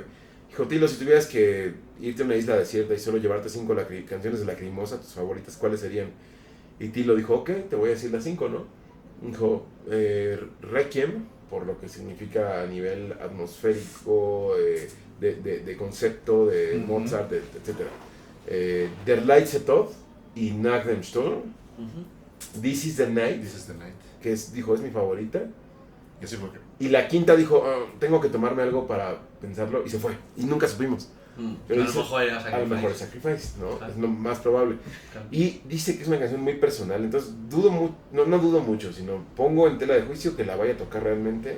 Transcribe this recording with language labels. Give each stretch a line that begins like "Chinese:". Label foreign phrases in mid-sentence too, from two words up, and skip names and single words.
Spanish: Dijo, Tilo, si tuvieras que irte a una isla desierta y solo llevarte 5 canciones de Lacrimosa, tus favoritas, ¿cuáles serían? Y Tilo dijo, ok, te voy a decir las 5, ¿no? Dijo, Requiem, por lo que significa a nivel atmosférico, de concepto, de Mozart, etc. Der letzte Tod y Nach dem Sturm. This is the Night, que dijo, es mi favorita. Y así fue. Y la quinta dijo, tengo que tomarme algo para pensarlo, y se fue. Y nunca supimos. Pero a lo mejor era Sacrifice. A lo mejor es Sacrifice, ¿no? Claro. Es lo más probable. Claro. Y dice que es una canción muy personal, entonces no dudo mucho, sino pongo en tela de juicio que la vaya a tocar realmente.